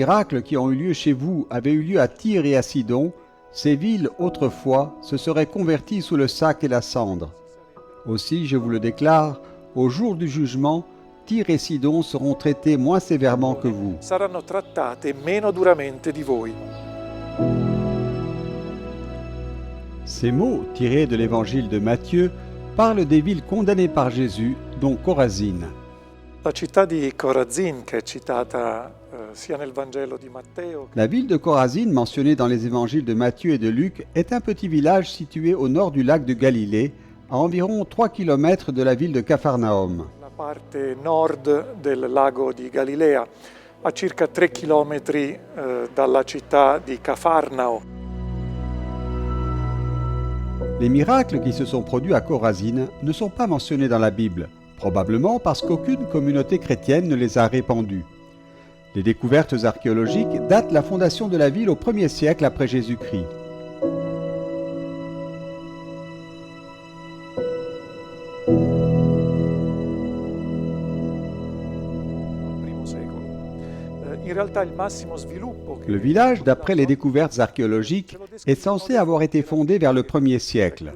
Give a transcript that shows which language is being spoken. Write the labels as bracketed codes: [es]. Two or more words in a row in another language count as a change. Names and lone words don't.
[fr] miracles qui ont eu lieu chez vous avaient eu lieu à Tyr et à Sidon, ces villes, autrefois, se seraient converties sous le sac et la cendre. Aussi, je vous le déclare, au jour du jugement, Tyr et Sidon seront traités moins sévèrement que vous. [it] Saranno trattate meno duramente di voi. [fr] Ces mots, tirés de l'évangile de Matthieu, parlent des villes condamnées par Jésus, dont Chorazine. [it] La città di Corazin, che è citata sia nel Vangelo di Matteo. [fr] La ville de Chorazine, mentionnée dans les évangiles de Matthieu et de Luc, est un petit village situé au nord du lac de Galilée, à environ 3 km de la ville de Capharnaüm. [it] La parte nord del lago di Galilea, a circa 3 km dalla città di Cafarnao. [fr] Les miracles qui se sont produits à Chorazine ne sont pas mentionnés dans la Bible, probablement parce qu'aucune communauté chrétienne ne les a répandus. Les découvertes archéologiques datent la fondation de la ville au 1er siècle après Jésus-Christ. Le village, d'après les découvertes archéologiques, est censé avoir été fondé vers le 1er siècle.